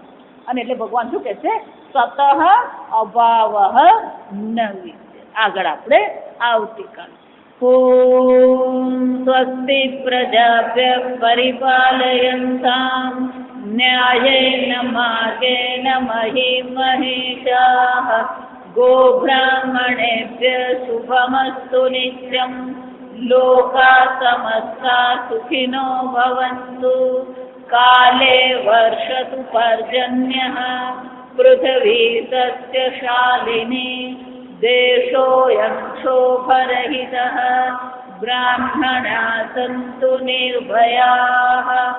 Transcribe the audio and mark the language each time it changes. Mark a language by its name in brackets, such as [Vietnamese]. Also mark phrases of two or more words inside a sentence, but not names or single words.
[Gujarati] અને એટલે ભગવાન શું કહે છે? [Sanskrit] સતઃ અભાવ ન વિદ્યતે. [Gujarati] આગળ આપણે આવતીકાલ. [Sanskrit] ઓમ સ્વસ્તિ પ્રજાભ્ય પરિપાલયન્તામ ન્યાયેન માર્ગેણ મહિં મહિષાઃ गोब्राह्मणेभ्यः शुभमस्तु नित्यं लोकाः समस्ताः सुखिनो भवन्तु काले वर्षतु पर्जन्यः पृथिवी सस्यशालिनी देशोऽयं क्षोभरहितः ब्राह्मणाः सन्तु निर्भयाः